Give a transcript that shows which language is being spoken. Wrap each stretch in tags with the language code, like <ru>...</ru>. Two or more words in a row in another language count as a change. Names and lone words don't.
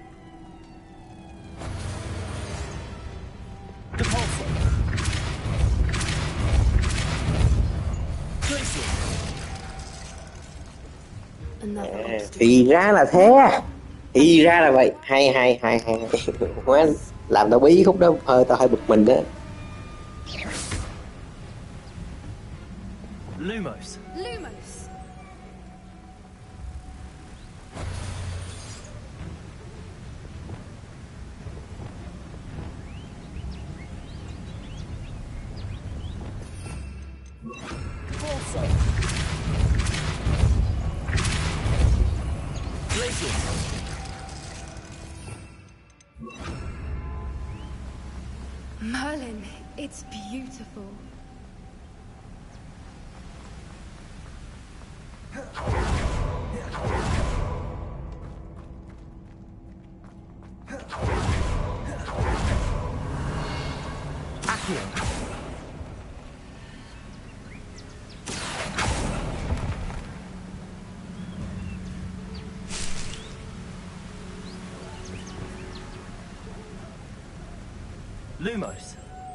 <en>Depulso. Glacius.</en> <vi>Thì ra là thế. Thì ra là vậy. Hay. Quá, làm tao bí khúc đó, tao hơi bực mình đó.</vi> <en>Lumos. Lumos. Depulso. Glacius. Merlin, it's beautiful. Accio. Lumos.</en>